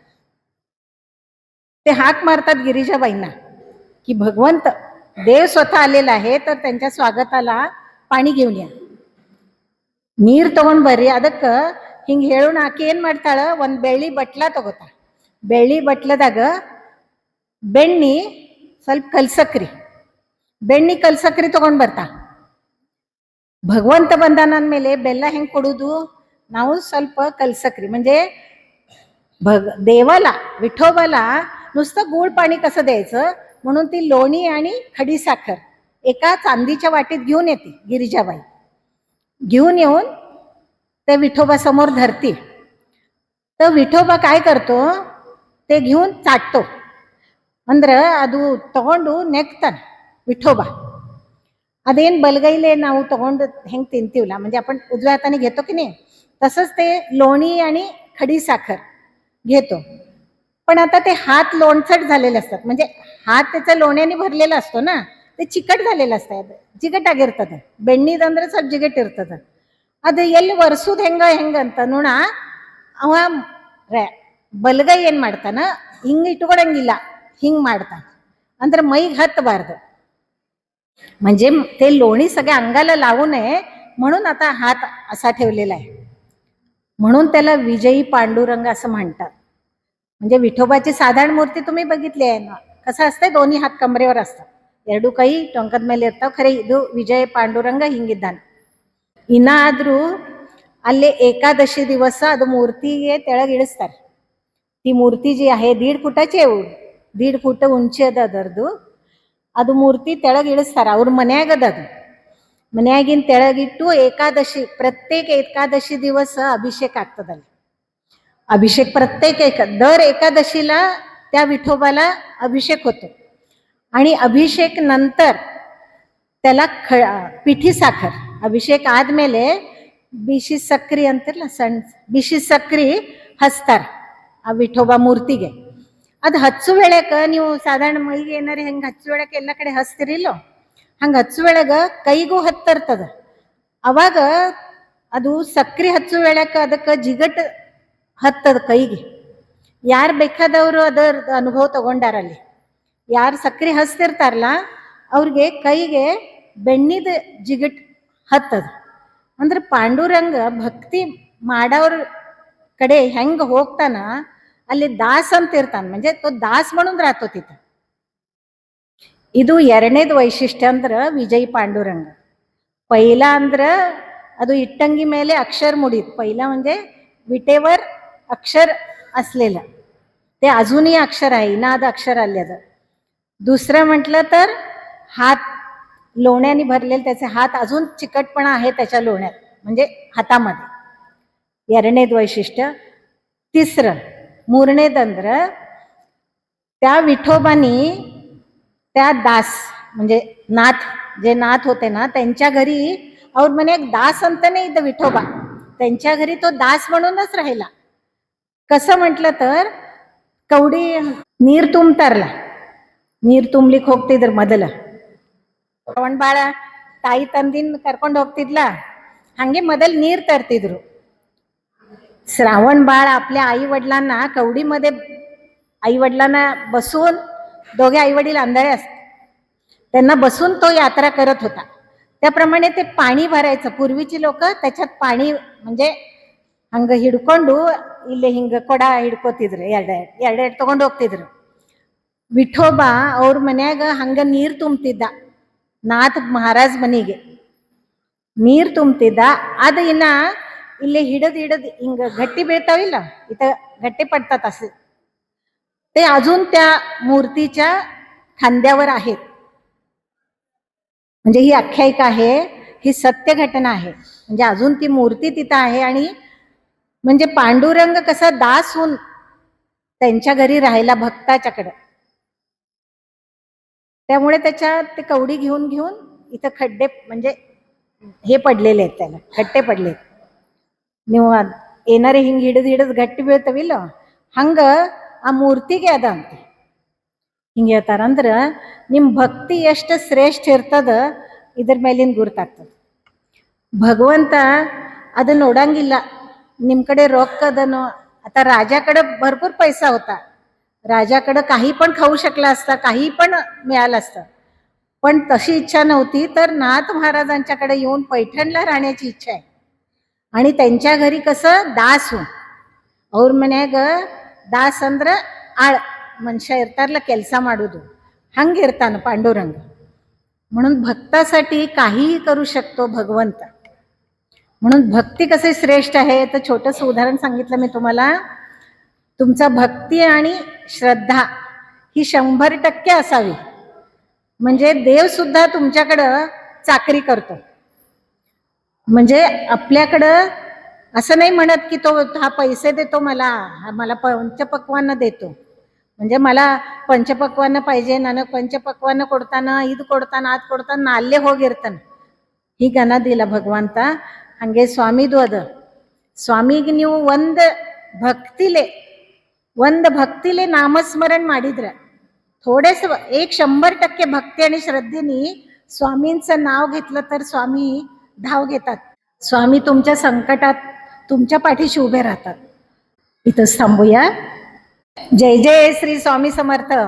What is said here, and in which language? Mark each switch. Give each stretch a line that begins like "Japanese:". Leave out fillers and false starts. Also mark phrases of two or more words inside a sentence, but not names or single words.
Marathi: ते हाक मारतात गिरिजाबाईंना की भगवंत देव स्वतः आलेला आहे, तर त्यांच्या स्वागताला ಪಾಣಿ घेऊन या,
Kannada: ನೀರು ತಗೊಂಡ್ ಬರ್ರಿ. ಅದಕ್ಕೆ ಹಿಂಗೆ ಹೇಳೋಣ. ಆಕೆ ಏನ್ ಮಾಡ್ತಾಳ, ಒಂದು ಬೆಳ್ಳಿ ಬಟ್ಲ ತಗೋತಾಳ. ಬೆಳ್ಳಿ ಬಟ್ಲದಾಗ ಬೆಣ್ಣಿ, ಸ್ವಲ್ಪ ಕಲ್ಸಕ್ರಿ, ಬೆಣ್ಣಿ ಕಲ್ಸಕ್ರಿ ತಗೊಂಡ್ ಬರ್ತಾ. ಭಗವಂತ ಬಂದಾನ ಅಂದಮೇಲೆ ಬೆಲ್ಲ ಹೆಂಗ್ ಕೊಡುದು, ನಾವು ಸ್ವಲ್ಪ कलसक्री,
Marathi: म्हणजे देवाला विठोबाला नुसतं गूळ पाणी कसं द्यायचं, म्हणून ती लोणी आणि खडी साखर एका चांदीच्या वाटीत घेऊन येते ಗಿರಿಜಾಬಾಯಿ. घेऊन येऊन ते विठोबा समोर धरती. तर ವಿಠೋಬಾ काय करतो, ते घेऊन चाटतो.
Kannada: ಅಂದ್ರೆ ಅದು ತಗೊಂಡು ನೆಕ್ತಾನ ವಿಠೋಬಾ. ಅದೇನ್ ಬಲಗೈಲೆ ನಾವು ತಗೊಂಡು ಹೆಂಗ್ ತಿಂತೀವಲ್ಲ,
Marathi: म्हणजे आपण उजव्या हाताने घेतो की नाही, तसंच ते लोणी आणि खडी साखर घेतो. पण आता ते हात लोणचट झालेले असतात, म्हणजे हात त्याचा लोण्याने भरलेला असतो ना, ते ಚಿಕಟ್ झालेलं असतात,
Kannada: ಜಿಗಟಾಗಿರ್ತದೆ. ಬೆಣ್ಣಿದಂದ್ರೆ ಸ್ವಲ್ಪ ಜಿಗಟ್ ಇರ್ತದೆ. ಅದು ಎಲ್ಲಿ ಒರೆಸೋದು ಹೆಂಗಂತ ನೋಡ. ಅವ ಬಲಗೈ ಏನ್ ಮಾಡ್ತಾನ, ಹಿಂಗೆ ಇಟ್ಕೊಳಂಗಿಲ್ಲ, ಹಿಂಗ್ ಮಾಡ್ತಾನ, ಅಂದ್ರೆ ಮೈಗೆ ಹತ್ತಬಾರ್ದು.
Marathi: म्हणजे ते लोणी सगळ्या अंगाला लावू नये म्हणून आता हात असा ठेवलेला आहे. म्हणून त्याला विजयी पांडुरंग असं म्हणतात. म्हणजे विठोबाची साधारण मूर्ती तुम्ही बघितली आहे ना, कसं असते, दोन्ही हात कमरेवर असतात,
Kannada: ಎರಡು ಕೈ ಟೊಂಕದ ಮೇಲೆ ಇರ್ತಾವ. ಖರೆ ಇದು ವಿಜಯ ಪಾಂಡುರಂಗ ಹಿಂಗಿದ್ದಾನೆ. ಇನ್ನಾದ್ರೂ ಅಲ್ಲಿ ಏಕಾದಶಿ ದಿವಸ ಅದು ಮೂರ್ತಿಗೆ ತೆಳಗೆ ಇಳಿಸ್ತಾರೆ.
Marathi: ती मूर्ती जी आहे 1.5 फुटाची आहे, 1.5 फूट
Kannada: ಉಂಚಿ ಅದ ಅದರದು. ಅದು ಮೂರ್ತಿ ತೆಳಗೆ ಇಳಿಸ್ತಾರೆ, ಅವ್ರ ಮನ್ಯಾಗದ. ಅದು ಮನ್ಯಾಗಿನ ತೆಳಗಿಟ್ಟು ಏಕಾದಶಿ,
Marathi: प्रत्येक एकादशी दिवस अभिषेक ಆಗ್ತದಲ್ಲಿ. अभिषेक प्रत्येक दर एकादशीला त्या विठोबाला अभिषेक होतो. आणि अभिषेक नंतर त्याला पिठी साखर,
Kannada: अभिषेक ಆದ್ಮೇಲೆ ಬಿಸಿ ಸಕ್ರಿ ಅಂತಿರಲ್ಲ, ಸಣ್ಣ ಬಿಸಿ ಸಕ್ರಿ ಹಚ್ತಾರ ಆ ವಿಠೋಬಾ ಮೂರ್ತಿಗೆ. ಅದು ಹಚ್ಚು ವೇಳೆಕ ನೀವು ಸಾಧಾರಣ ಮೈಗೆ ಏನಾರು ಹೆಂಗೆ ಹಚ್ಚು ವೇಳಕ್ಕೆ ಎಲ್ಲ ಕಡೆ ಹಚ್ತಿರಿಲ್ಲೋ, ಹಂಗೆ ಹಚ್ಚು ವೇಳೆಗ ಕೈಗೂ ಹತ್ತಿರ್ತದ. ಅವಾಗ ಅದು ಸಕ್ರಿ ಹಚ್ಚು ವೇಳಕ್ಕೆ ಅದಕ್ಕೆ ಜಿಗಟ್ ಹತ್ತದ ಕೈಗೆ. ಯಾರು ಬೇಕಾದವರು ಅದರ ಅನುಭವ ತಗೊಂಡಾರಲ್ಲಿ, ಯಾರು ಸಕ್ರಿ ಹಚ್ತಿರ್ತಾರಲ್ಲ ಅವ್ರಿಗೆ ಕೈಗೆ ಬೆಣ್ಣಿದ ಜಿಗಟ್ ಹತ್ತದ. ಅಂದ್ರೆ ಪಾಂಡುರಂಗ ಭಕ್ತಿ ಮಾಡೋರ ಕಡೆ ಹೆಂಗೆ ಹೋಗ್ತಾನ ಅಲ್ಲಿ ದಾಸ್ ಅಂತ ಇರ್ತಾನೆ,
Marathi: म्हणजे तो ದಾಸ್ म्हणून राहतो तिथं.
Kannada: ಇದು ಎರಡನೇದು ವೈಶಿಷ್ಟ್ಯ ಅಂದ್ರೆ ವಿಜಯ್ ಪಾಂಡುರಂಗ.
Marathi: पहिला
Kannada: ಅಂದ್ರೆ ಅದು
Marathi: इट्टंगी ಮೇಲೆ अक्षर मुडीत, पहिला म्हणजे विटेवर अक्षर असलेलं, ते अजूनही अक्षर आहे, इनाद अक्षर आलेलं. दुसरं म्हटलं तर हात लोण्याने भरलेले, त्याचे हात अजून चिकटपणा आहे त्याच्या लोण्यात, म्हणजे हातामध्ये.
Kannada: ಎರಡನೇದು वैशिष्ट्य.
Marathi: तिसरं ಮೂರನೇದಂದ್ರೆ त्या विठोबानी त्या दास म्हणजे नाथ, जे नाथ होते ना त्यांच्या घरी और म्हणे एक दास अंत नाही इथं विठोबा, त्यांच्या घरी तो दास म्हणूनच राहिला. कसं म्हटलं तर कवडी
Kannada: ನೀರು ತುಂಬ್ತಾರಲ್ಲ, ನೀರು ತುಂಬ್ಲಿಕ್ಕೆ ಹೋಗ್ತಿದ್ರು ಮೊದಲ. ಶ್ರಾವಣ ಬಾಳ ತಾಯಿ ತಂದಿನ ಕರ್ಕೊಂಡು ಹೋಗ್ತಿದ್ಲ, ಹಂಗೆ ಮೊದಲು ನೀರು ತರ್ತಿದ್ರು.
Marathi: श्रावण बाळ आपल्या आई वडिलांना कवडीमध्ये, आई वडिलांना बसून, दोघे आई वडील आंधळे असतात, त्यांना बसून तो यात्रा करत होता. त्याप्रमाणे ते पाणी भरायचं. पूर्वीची लोक त्याच्यात पाणी म्हणजे
Kannada: ಹಂಗ ಹಿಡ್ಕೊಂಡು ಇಲ್ಲಿ ಹಿಂಗ ಕೊಡ ಹಿಡ್ಕೋತಿದ್ರು, ಎರಡೆರಡು ತಗೊಂಡು ಹೋಗ್ತಿದ್ರು. ವಿಠೋಬಾ ಅವ್ರ ಮನ್ಯಾಗ ಹಂಗ ನೀರು ತುಂಬ್ತಿದ್ದ, ನಾಥ ಮಹಾರಾಜ್ ಮನೆಗೆ ನೀರು ತುಂಬ್ತಿದ್ದ. ಅದು ಇನ್ನ ಇಲ್ಲಿ ಹಿಡದ್ ಹಿಂಗ गट्टी ಬೀಳ್ತಾವಿಲ್ಲ,
Marathi: इथं गट्टे पडतात असे, ते अजून त्या मूर्तीच्या खांद्यावर आहेत. म्हणजे ही आख्यायिका आहे, ही सत्य घटना आहे. म्हणजे अजून ती मूर्ती तिथं आहे. आणि म्हणजे पांडुरंग कसा दास होऊन त्यांच्या घरी राहायला भक्ताच्याकडे, त्यामुळे त्याच्या ते कवडी घेऊन घेऊन इथं खड्डे म्हणजे हे पडलेले आहेत, त्याला खड्डे पडलेत.
Kannada: ನೀವು ಏನಾರೇ ಹಿಂಗೆ ಹಿಡಿದು ಗಟ್ಟಿ ಬೀಳ್ತವಿಲ್ಲ, ಹಂಗ ಆ ಮೂರ್ತಿಗೆ ಅದ ಅಂತ ಹಿಂಗೆ ಹೇಳ್ತಾರಂದ್ರೆ ನಿಮ್ಮ ಭಕ್ತಿ ಎಷ್ಟು ಶ್ರೇಷ್ಠ ಇರ್ತದ ಇದ್ರ ಮೇಲಿನ ಗುರುತಾಗ್ತದೆ. ಭಗವಂತ ಅದನ್ನ ನೋಡಂಗಿಲ್ಲ ನಿಮ್ಮ कड़े रोक्कदनो.
Marathi: आता राजाकडे भरपूर पैसा होता, राजाकडे काही पण खाऊ शकला असता, काही पण मिळालं असतं, पण तशी इच्छा नव्हती. तर नाथ महाराजांच्याकडे येऊन पैठणला राहण्याची इच्छा आहे. आणि त्यांच्या घरी कसं दास होऊन,
Kannada: ಅವ್ರ ಮನ್ಯಾಗ ದಾಸ್ ಅಂದ್ರೆ ಆಳ್ ಮನುಷ್ಯ ಇರ್ತಾರಲ್ಲ ಕೆಲಸ ಮಾಡೋದು, ಹಂಗಿರ್ತಾನ पांडुरंग.
Marathi: म्हणून भक्तासाठी काहीही करू शकतो भगवंत. म्हणून भक्ती कसे श्रेष्ठ आहे तर छोटंसं उदाहरण सांगितलं मी तुम्हाला. तुमचा भक्ती आणि श्रद्धा ही 100% असावी, म्हणजे देव सुद्धा तुमच्याकडं चाकरी करतो. म्हणजे आपल्याकडं असं नाही म्हणत की तो हा पैसे देतो मला, मला पंचपक्वान्न देतो, म्हणजे मला पंचपक्वान्न पाहिजे,
Kannada: ನಾನು पंचपक्वान्न ಕೊಡ್ತಾನ, ಇದು ಕೊಡ್ತಾನ, ಅದು ಕೊಡ್ತಾನ, ನಾ ಅಲ್ಲೇ ಹೋಗಿರ್ತಾನೆ, ಹೀಗನ್ನೋದಿಲ್ಲ ಭಗವಂತ. ಹಂಗೆ ಸ್ವಾಮಿದು ಅದ. ಸ್ವಾಮಿಗೆ ನೀವು ಒಂದು ಭಕ್ತಿಲೆ नामस्मरण ಮಾಡಿದ್ರೆ,
Marathi: थोडेस 100% भक्ती आणि श्रद्धेने स्वामींचं नाव घेतलं तर स्वामी धाव घेतात. स्वामी तुमच्या संकटात तुमच्या पाठीशी उभे राहतात. इथंच थांबूया. जय जय श्री स्वामी समर्थ.